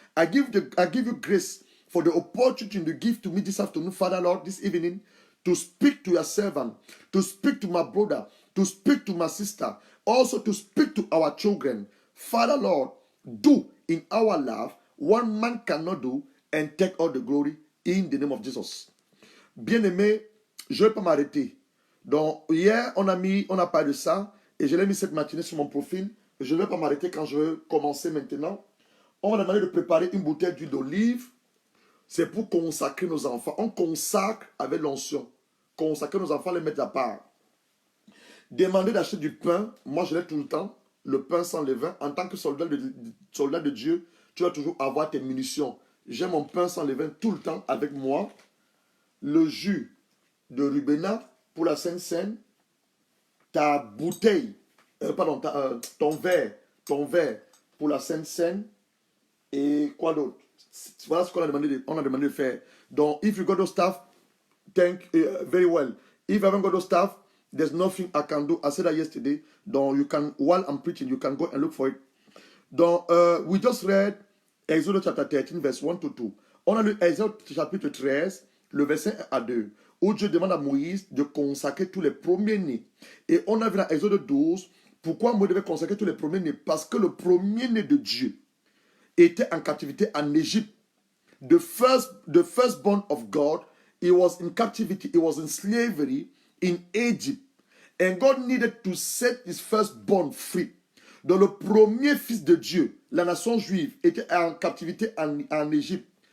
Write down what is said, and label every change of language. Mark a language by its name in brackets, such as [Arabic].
[English] I give you grace for the opportunity you give to me this afternoon, Father Lord, this evening, to speak to your servant, to speak to my brother, to speak to my sister, also to speak to our children. Father Lord, do in our life what man cannot do, and take all the glory in the name of Jesus. [French] Bien-aimé, je ne vais pas m'arrêter. Donc, hier, on a parlé de ça, et je l'ai mis cette matinée sur mon profil. Je ne vais pas m'arrêter quand je vais commencer maintenant. On va demander de préparer une bouteille d'huile d'olive. C'est pour consacrer nos enfants. On consacre avec l'onction. Consacrer nos enfants, les mettre à part. Demander d'acheter du pain. Moi, je l'ai tout le temps. Le pain sans levain. En tant que soldat de Dieu, tu vas toujours avoir tes munitions. J'ai mon pain sans levain tout le temps avec moi. Le jus de Rubena pour la Sainte Seine. Ta bouteille, ton verre pour la Sainte Seine. Et quoi d'autre? Voilà ce qu'on a demandé de faire. [English] Donc, if you got those stuff, thank very well. If you haven't got those stuff, there's nothing I can do. I said that yesterday. Donc, you can, while I'm preaching, you can go and look for it. Donc, we just read Exodus chapter 13, verse 1 to 2. [French] On a lu Exode chapitre 13, le verset 1 à 2, où Dieu demande à Moïse de consacrer tous les premiers-nés. Et on a vu dans Exode 12, pourquoi Moïse devait consacrer tous les premiers-nés? Parce que le premier-né de Dieu était en captivité en Égypte. [English] The firstborn of God, he was in captivity, he was in slavery in Egypt. And God needed to set his firstborn free. [French] Donc le premier fils de Dieu, la nation juive, était en captivité en Égypte.